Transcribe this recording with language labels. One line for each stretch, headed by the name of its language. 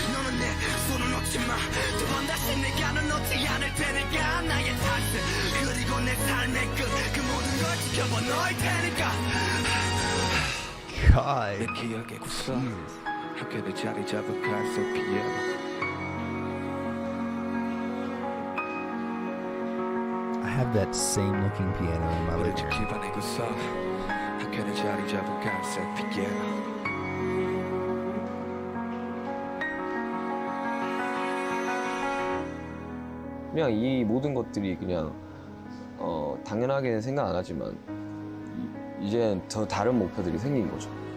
Korean: 너는 내 손을 놓지 마 두 번 다시 내가 널 놓지 않을 테니까 나의 탓을 그리고 내 삶의 끝 그 모든 걸 지켜봐 너일 테니까
English: God.
Korean: 내 기억에 굳어 함께 자리 잡은 갈색 피아노
English: I have that same looking piano in my living room.
Korean: 기반에 굳어 함께 자리 잡은 갈색 피아노 그냥 이 모든 것들이 그냥 당연하게 생각 안 하지만 이제 더 다른 목표들이 생긴 거죠.